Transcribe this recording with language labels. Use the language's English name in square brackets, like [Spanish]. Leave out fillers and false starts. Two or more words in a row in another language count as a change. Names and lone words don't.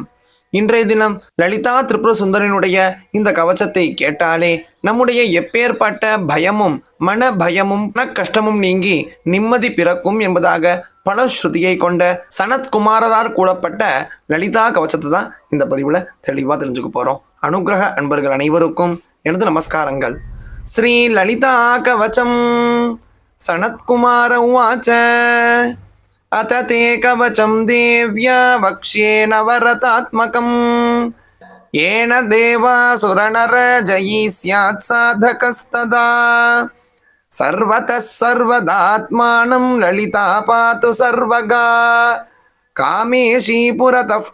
[Tamil] இன்றைய தினம் லலிதா திரிபுர சுந்தரனுடைய இந்த கவச்சத்தை கேட்டாலே நம்முடைய எப்பேற்பட்ட பயமும் மன பயமும் மன கஷ்டமும் நீங்கி நிம்மதி பிறக்கும் என்பதாக பல ஸ்ருதியை கொண்ட சனத்குமாரரால் கூறப்பட்ட லலிதா கவச்சத்தை தான் இந்த பதிவில் தெளிவாக தெரிஞ்சுக்க போகிறோம். அனுகிரக அன்பர்கள் அனைவருக்கும் எனது நமஸ்காரங்கள். ஸ்ரீ லலிதா கவச்சம். [Sanskrit] सनत्कुमार उवाच अथ ते कवचं देव्या वक्ष्ये नवरतात्मकम् येन देवासुरनरजयी स्यात् साधकस्तदा सर्वतः सर्वदात्मानं ललिता पातु सर्वगा कामेशी पुरतः